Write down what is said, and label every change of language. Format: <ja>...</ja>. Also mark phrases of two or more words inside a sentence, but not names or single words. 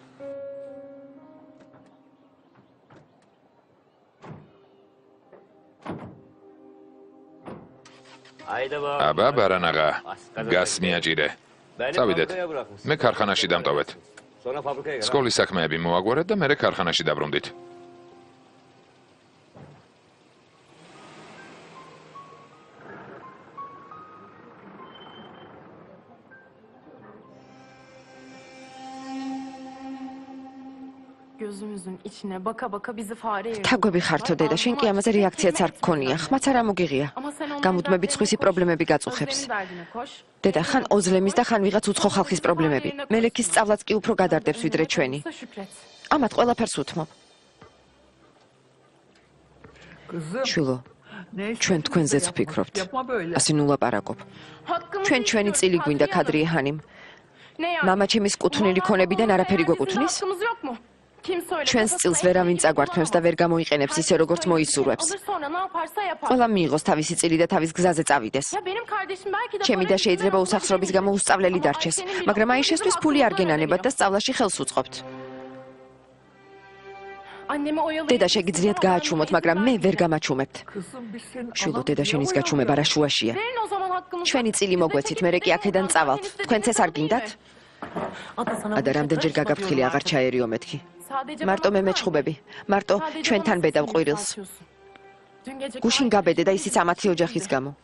<ka>აბა ბარანაღა, გას მიაჭირე. წავიდეთ. მე ქარხანაში დამტოვეთ. სკოლის საქმეები მოაგვარეთ და მერე ქარხანაში დაბრუნდით.</ka> <tr>Gözümüzün içine baka baka bizi fare yerine.</tr> <ka>თაგვები ხართო დედა, შენ კი ამაზე რეაქციაც არ გქონია. ხმაც არ ამოგიღია. გამუდმებით სხვისი პრობლემები გაწუხებს. დედა, ხან ოზლემის და ხან ვიღაც უცხო ხალხის პრობლემები. მელექის სწავლაც კი უფრო გადარდებს ვიდრე ჩვენი. ამათ ყველაფერს უთმობ.</ka> <tr>Kızım.</tr> <ka>შვილო,</ka> <tr>Neyse.</tr> <ka>ჩვენ თქვენზეც ვფიქრობთ.</ka> <tr>Yapma böyle.</tr> <ka>ასე ნუ ლაპარაკობ. ჩვენ ჩვენი წილი გვინდა ქადრია ჰანიმ. მამა ჩემის კუთვნილი ქონებიდან არაფერი გვეკუთვნის? ჩვენს წილს ვერავინ წაგვართმევს და ვერ გამოიყენებს ისე როგორც მოისურვებს. ყველა მიიღოს თავისი წილი და თავის გზაზე წავიდეს. ჩემი და შეიძლება უსახსრობის გამო უსწავლელი დარჩეს, მაგრამ აიშესთვის ფული არ გენანებათ და სწავლაში ხელს უწყობთ. დედა შეგიძლიათ გააჩუმოთ, მაგრამ მე ვერ გამაჩუმებთ.</ka> <tr>Kızım biz senin</tr> <ka>შვილო,</ka> <tr>ananı</tr> <ka>დედა შენის გაჩუმება რა შუაშია. ჩვენი წილი მოგვეცით, მერე კი აქედან წავალთ. თქვენც ეს არ გინდათ? ადა რამდენჯერ გაგაფრთხილი აღარ ჩაერიო მეთქი. მარტო მე მეჩხუბები, მარტო ჩვენთან ბედავ ყვირილს. გუშინ გაბედე და ისიც ამათი ოჯახის გამო.</ka>